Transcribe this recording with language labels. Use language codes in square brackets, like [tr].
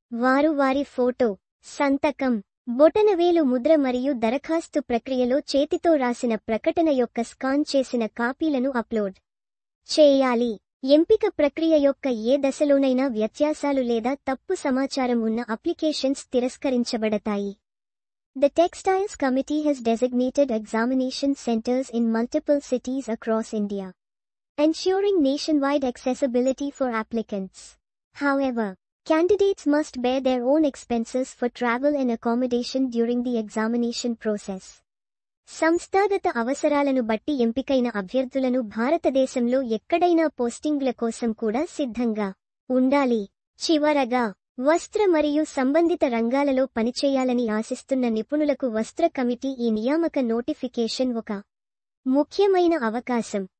[te] వారు వారి ఫోటో, సంతకం, బొటనవేలు ముద్ర మరియు దరఖాస్తు ప్రక్రియలో చేతితో రాసిన ప్రకటన యొక్క స్కాన్ చేసిన కాపీలను అప్లోడ్ చేయాలి. ఎంపిక ప్రక్రియ యొక్క ఏ దశలోనైనా వ్యత్యాసాలు లేదా తప్పు సమాచారం ఉన్న applications తిరస్కరించబడతాయి. [en] The Textiles Committee has designated examination centers in multiple cities across India, ensuring nationwide accessibility for applicants. However, candidates must bear their own expenses for travel and accommodation during the examination process. [te] సంస్థాగత అవసరాలను బట్టి ఎంపికైన అభ్యర్థులను భారతదేశంలో ఎక్కడైనా పోస్టింగ్ల కోసం కూడా సిద్ధంగా ఉండాలి. చివరగా, వస్త్ర మరియు సంబంధిత రంగాలలో పనిచేయాలని ఆశిస్తున్న నిపుణులకు వస్త్ర కమిటీ ఈ నియామక నోటిఫికేషన్ ఒక ముఖ్యమైన అవకాశం.